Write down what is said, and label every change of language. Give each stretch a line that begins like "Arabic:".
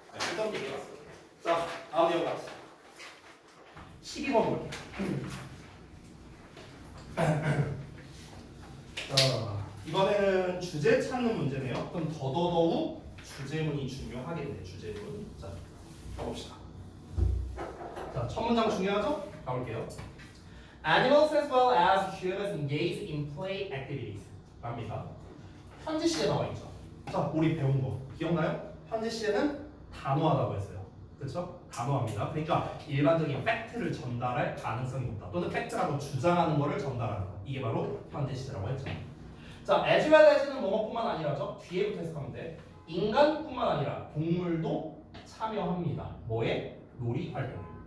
Korean: 일단 얘기해봤어 자 다음 내용 같이 12번 볼게요 자 이번에는 주제 찾는 문제네요 그럼 더더더욱 주제문이 중요하겠네 주제문 자 가봅시다 자 첫 문장 중요하죠? 가볼게요
English: Animals as well as humans engage in play activities랍니다
Korean: 현재 시제 나와 있죠. 자, 우리 배운 거 기억나요? 현재 시제는 단호하다고 했어요. 그렇죠? 단호합니다. 그러니까 일반적인 팩트를 전달할 가능성이 높다. 또는 팩트라고 주장하는 거를 전달하는 거. 이게 바로 현재 시제라고 했죠. 자, as well as는 뭐뭐뿐만 아니라죠. 뒤에부터 해석하면 돼. 인간뿐만 아니라 동물도 참여합니다. 뭐에? 놀이 활동에.